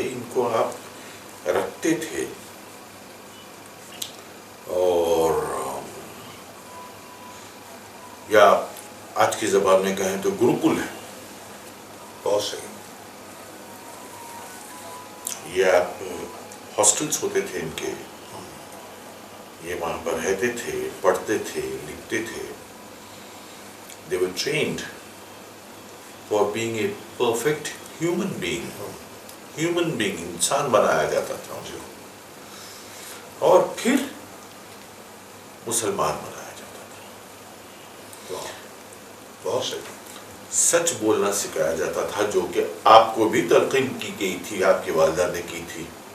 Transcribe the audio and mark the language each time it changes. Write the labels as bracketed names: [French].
[Urdu] ان کو آپ رکھتے تھے، اور یا آج کی زبان میں کہیں تو گروکل ہے. بہت صحیح. یہ آپ ہاسٹلس ہوتے تھے ان کے، یہ وہاں پر رہتے تھے، پڑھتے تھے، لکھتے تھے. [English] They were trained for being a perfect human being. [Urdu] Human being، انسان بنایا جاتا تھا، اور پھر مسلمان بنایا جاتا تھا. بہت صحیح. سچ بولنا سکھایا جاتا تھا، جو کہ آپ کو بھی تلقین کی گئی تھی، آپ کی والدہ نے کی تھی.